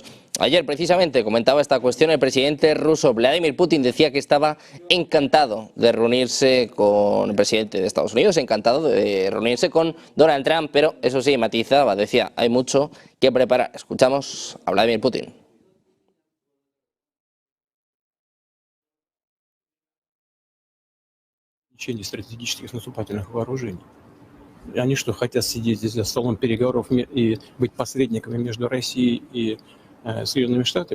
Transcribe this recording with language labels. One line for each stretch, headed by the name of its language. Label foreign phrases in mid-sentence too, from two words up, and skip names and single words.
Spanish: Ayer precisamente comentaba esta cuestión el presidente ruso Vladimir Putin, decía que estaba encantado de reunirse con el presidente de Estados Unidos, encantado de reunirse con Donald Trump, pero eso sí, matizaba, decía, hay mucho que preparar. Escuchamos a Vladimir Putin.
Russian: Стратегических наступательных вооружений. И они что, хотят сидеть здесь за столом переговоров и быть посредниками между Россией и Соединенными Штатами?